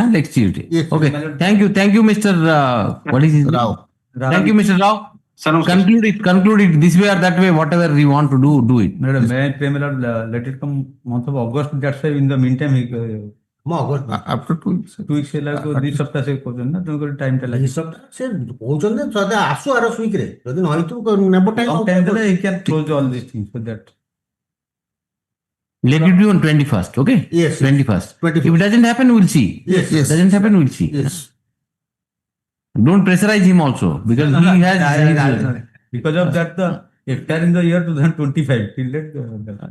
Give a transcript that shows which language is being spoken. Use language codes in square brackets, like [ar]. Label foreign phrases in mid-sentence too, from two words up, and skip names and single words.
[en] Next Tuesday. Yes. Okay. Thank you, Mr. What is his name? Rao. Thank you, Mr. Rao. Sir, namaskar. Conclude it this way or that way. Whatever you want to do it. Madam, may I pray, my lord, let it come month of August. That's why in the meantime, After 2 weeks. [or] 2 weeks ହେଲା ଦି ସପ୍ତାହ ସେ କରୁଛନ୍ତି ନା ତେଣୁକରି ଟାଇମ୍ ଟା ଦି ଲାଗେ ସପ୍ତାହ ସେ କହୁଛନ୍ତି ଯଦି ଆସୁ ଆର ୱିକରେ ଯଦି ନ ହେଇଥିବ ନେବ କମ୍ ଟାଇମ୍ ଦେଲେ [en] he can close all these things for that. Let it be on 21st. Okay. Yes. 21st. 21st. If it doesn't happen, we'll see. Yes. Yes. Doesn't happen, we'll see. Yes. Don't pressurize him also because he has. Because of that, the FTR in the year 2025 till that.